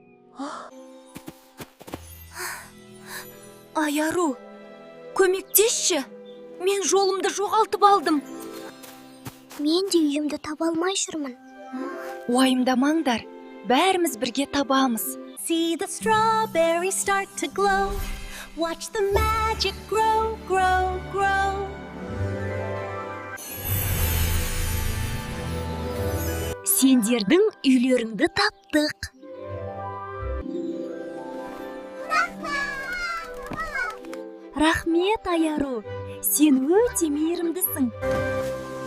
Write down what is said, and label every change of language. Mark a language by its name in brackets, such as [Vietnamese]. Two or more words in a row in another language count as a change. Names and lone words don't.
[Kazakh] Аяру, көмектесші, мен жолымды жоғалтып алдым. Мен де үйімді таба алмай жүрмін. Уайымдамаңдар, бәріміз бірге табамыз. [English] See the strawberries start to glow. Watch the magic grow, grow, grow. [Kazakh] Сендердің үйлеріңді таптық. Рахмет, Аяру, сен өте мейірімдісің.